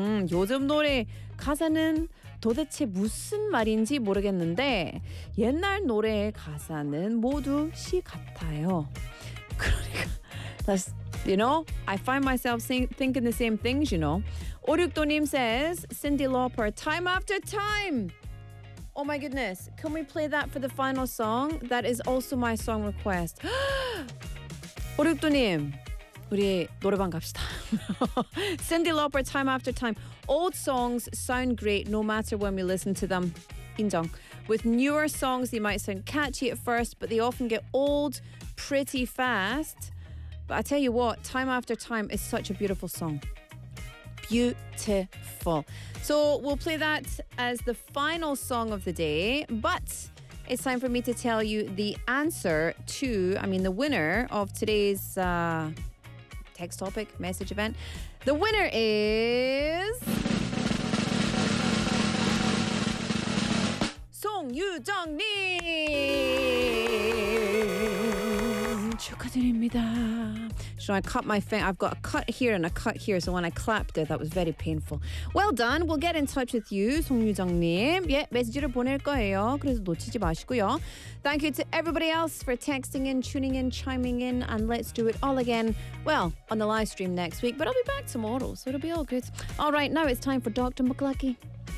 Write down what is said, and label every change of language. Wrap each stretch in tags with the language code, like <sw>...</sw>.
<ko>요즘 노래 가사는 도대체 무슨 말인지 모르겠는데 옛날 노래의 가사는 모두 시 같아요. 그러니까</ko> <en>you know, I find myself thinking the same things, you know. 오륙도님 says Cyndi Lauper time after time. Oh my goodness. Can we play that for the final song? That is also my song request.</en> <ko>오륙도님 우리 노래방 갑시다.</ko> <en>Cyndi Lauper, Time After Time. Old songs sound great no matter when we listen to them.</en> <ko>인정.</ko> <en>With newer songs, they might sound catchy at first, but they often get old pretty fast. But I tell you what, Time After Time is such a beautiful song. Beautiful. So we'll play that as the final song of the day. But it's time for me to tell you the answer to, I mean, the winner of today's... text topic, message event. The winner is... Song Yoo-jung-nim!</en> <ko>축하드립니다.</ko> <en>Should I cut my finger? I've got a cut here and a cut here, so when I clapped it, that was very painful. Well done. We'll get in touch with you, Song Yoo-jung-nim.</en> <ko>예, 메시지를 보낼 거예요. 그래서 놓치지 마시고요.</ko> <en>Thank you to everybody else for texting in, tuning in, chiming in, and let's do it all again, well, on the live stream next week. But I'll be back tomorrow, so it'll be all good. All right, now it's time for Dr. McLucky.</en>